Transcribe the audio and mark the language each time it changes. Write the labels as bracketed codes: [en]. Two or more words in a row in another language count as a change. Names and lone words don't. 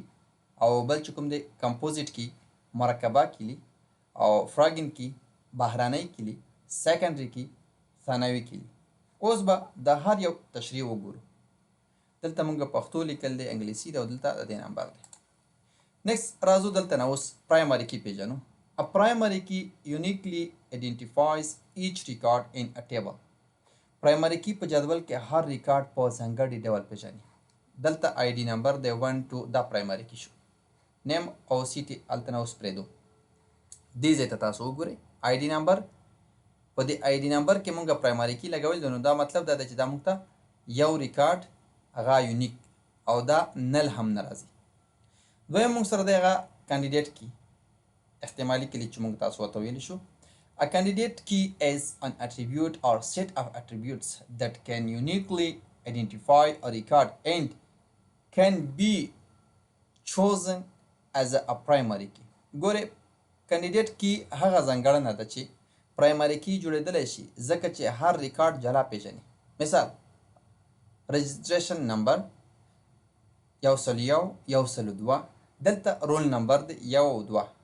[ps] او بل چې کوم دی [en] composite key, [ps] مرکبه کلي. او [en] foreign key, [ps] بهرنۍ کلي. [en] secondary key, [ps] ثانوي کلي. اوس به د هر یو تشریح وګورو. دلته موږ پښتو لیکل دی، انګلیسي دی او دلته د دې نمبر دی. نیکسټ راځو دلته نه اوس [en] primary key [ps] پیژنو. [en] A primary key uniquely identifies each record in a table. primary key [ps] په جدول کې هر ریکارډ په ځانګړي ډول پیژني. دلته [en] ID number [ps] دی 1 2، دا [en] primary key [ps] شو. نیم او سیټي هلته نه اوس پرېږدو. دې ځای ته تاسو وګورئ [en] ID number. [ps] په دې [en] ID number [ps] کې مونږ [en] primary key [ps] لګول دي، نو دا مطلب دا دی چې دا مونږ ته یو ریکارډ هغه یونیک او دا نل هم نه راځي. دویم مونږ سره دی هغه [en] candidate key, [ps] احتمالي کلي چې مونږ تاسو ورته ویلی شو. [en] A candidate key is an attribute or set of attributes that can uniquely identify a record and can be chosen as a primary key. [ps] ګوره، [en] candidate key [ps] هغه ځانګړنه ده چې [en] primary key [ps] جوړېدلی شي ځکه چې هر ریکارډ جلا پیژني. مثال [en] registration number [ps] 101 102، دلته [en] roll number [ps] دی 1 او 2.